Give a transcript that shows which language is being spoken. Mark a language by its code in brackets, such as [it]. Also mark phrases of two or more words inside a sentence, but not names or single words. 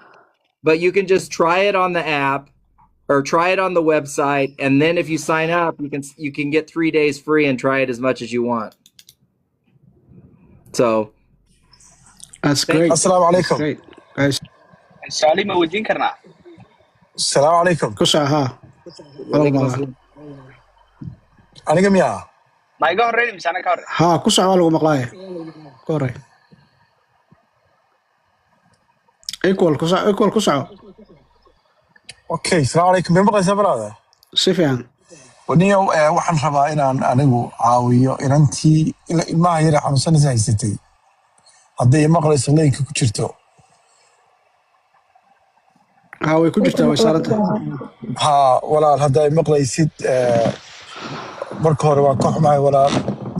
[en] But you can just try it on the app or try it on the website. And then if you sign up, you can get 3 days free and try it as much as you want. So that's great. [ar] السلام عليكم. [en] Great. Guys. [so] Salima wadin karna. [ar] السلام عليكم. [so] Kusaha. Aniga miya? Ma iga horreyn misana ka horreyn? Ha, kusaha lagu maqlaaya. Ka horreyn. equal kusaco. [ar] Okay, السلام عليكم. [so] Ma maqlaysaa brother? Si fiican. Waniyo waxaan rabaa inaan anigu caawiyo inantii ilmaha yar xanuunsanaysa haysatay. Hadday maqlayso leenka ku jirto. way ku jirtaa way saaranta. Ha, walaal hadday maqlaysid marka hore waan ka xumahay walaal.